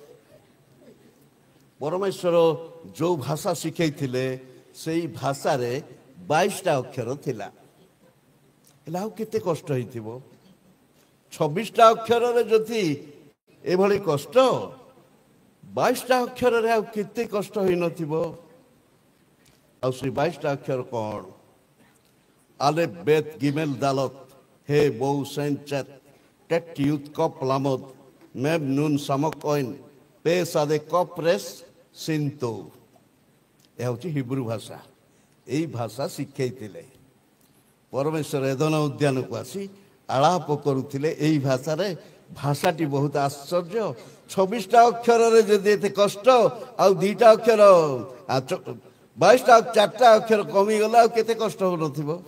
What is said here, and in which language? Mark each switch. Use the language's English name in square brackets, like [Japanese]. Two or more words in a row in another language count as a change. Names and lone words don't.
[Odia] ପରମେଶ୍ୱର ଯେଉଁ ଭାଷା ଶିଖେଇଥିଲେ ସେଇ ଭାଷାରେ 22ଟା ଅକ୍ଷର ଥିଲା, ହେଲେ ଆଉ କେତେ କଷ୍ଟ ହେଇଥିବ? 26ଟା ଅକ୍ଷରରେ ଯଦି ଏଭଳି କଷ୍ଟ, 22ଟା ଅକ୍ଷରରେ ଆଉ କେତେ କଷ୍ଟ ହେଇନଥିବ? ଆଉ ସେ 22ଟା ଅକ୍ଷର କ'ଣ? [Hebrew] אלף בית גימל דלת הא וו זין חית טית יוד כף למד מם נון סמך עין פא צדי קוף ריש שין תו. [Odia] ଏହା ହେଉଛି ହିବ୍ରୁ ଭାଷା। ଏଇ ଭାଷା ଶିଖେଇଥିଲେ। ପରମେଶ୍ୱର ଏଦନ ଉଦ୍ୟାନକୁ ଆସି ଆଳାପ କରୁଥିଲେ ଏଇ ଭାଷାରେ। ଭାଷାଟି ବହୁତ ଆଶ୍ଚର୍ଯ୍ୟ। 26ଟା ଅକ୍ଷରରେ ଯଦି ଏତେ କଷ୍ଟ, ଆଉ 2ଟା ଅକ୍ଷର 22ଟା 4ଟା ଅକ୍ଷର କମିଗଲା, ଆଉ କେତେ କଷ୍ଟ ହେଉନଥିବ?